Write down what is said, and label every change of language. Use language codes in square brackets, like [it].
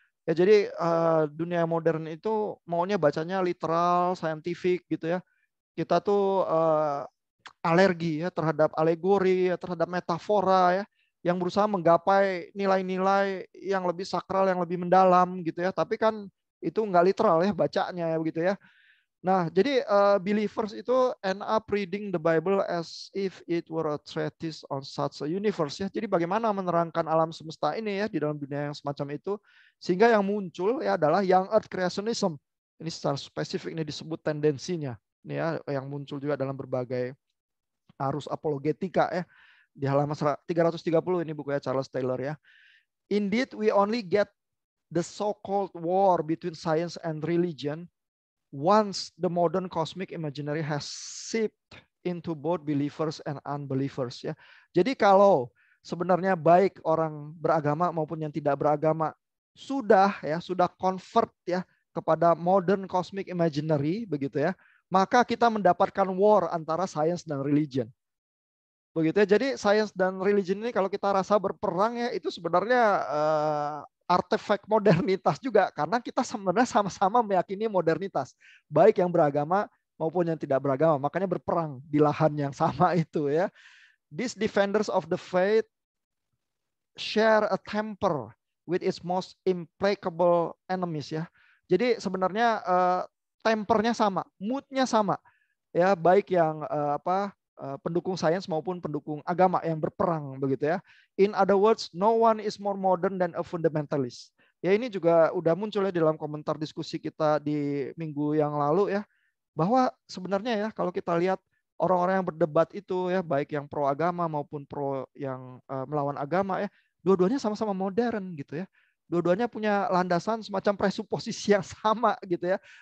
[id] Ya jadi dunia modern itu maunya bacanya literal, scientific gitu ya. Kita tuh alergi ya terhadap alegori, ya, terhadap metafora ya, yang berusaha menggapai nilai-nilai yang lebih sakral, yang lebih mendalam gitu ya. Tapi kan itu nggak literal ya bacanya ya begitu ya. Nah, jadi [en] believers itu end up reading the Bible as if it were a treatise on such a universe ya. [id] Jadi bagaimana menerangkan alam semesta ini ya di dalam dunia yang semacam itu, sehingga yang muncul ya adalah young earth creationism. Ini secara spesifik ini disebut tendensinya. Ini ya yang muncul juga dalam berbagai arus apologetika ya. Di halaman 330 ini bukunya Charles Taylor ya. [en] Indeed, we only get the so-called war between science and religion once the modern cosmic imaginary has seeped into both believers and unbelievers ya. [id] Jadi kalau sebenarnya baik orang beragama maupun yang tidak beragama sudah convert ya kepada modern cosmic imaginary begitu ya, maka kita mendapatkan war antara science dan religion. Begitu ya. Jadi science dan religion ini kalau kita rasa berperang ya itu sebenarnya artefak modernitas juga, karena kita sebenarnya sama-sama meyakini modernitas, baik yang beragama maupun yang tidak beragama. Makanya berperang di lahan yang sama itu ya. [en] These defenders of the faith share a temper with its most implacable enemies ya. [id] Jadi sebenarnya tempernya sama, moodnya sama ya, baik yang pendukung sains maupun pendukung agama yang berperang begitu ya. [en] In other words, no one is more modern than a fundamentalist. [id] Ya ini juga udah muncul ya di dalam komentar diskusi kita di minggu yang lalu ya, bahwa sebenarnya ya kalau kita lihat orang-orang yang berdebat itu ya, baik yang pro agama maupun pro yang melawan agama ya, dua-duanya sama-sama modern gitu ya. Dua-duanya punya landasan semacam presuposisi yang sama gitu ya.